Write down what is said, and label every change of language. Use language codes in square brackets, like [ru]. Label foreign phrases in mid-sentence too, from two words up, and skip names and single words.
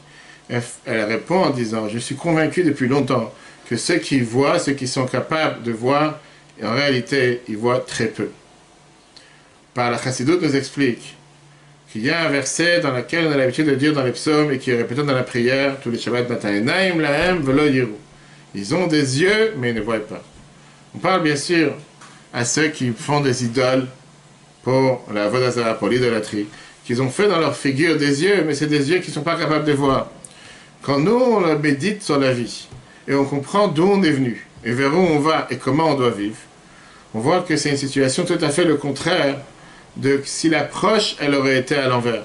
[fr] Elle répond en disant, je suis convaincu depuis longtemps que ceux qui voient, ceux qui sont capables de voir, en réalité, ils voient très peu. Par la Chassidoute nous explique qu'il y a un verset dans lequel on a l'habitude de dire dans les psaumes et qui est répété dans la prière tous les Shabbat matin. [he] נעים להם ולא יראו. [fr] Ils ont des yeux, mais ils ne voient pas. On parle bien sûr à ceux qui font des idoles pour la vodazara, pour l'idolâtrie, qu'ils ont fait dans leur figure des yeux, mais c'est des yeux qui ne sont pas capables de voir. Quand nous, on médite sur la vie, et on comprend d'où on est venu, et vers où on va, et comment on doit vivre, on voit que c'est une situation tout à fait le contraire de si l'approche, elle aurait été à l'envers.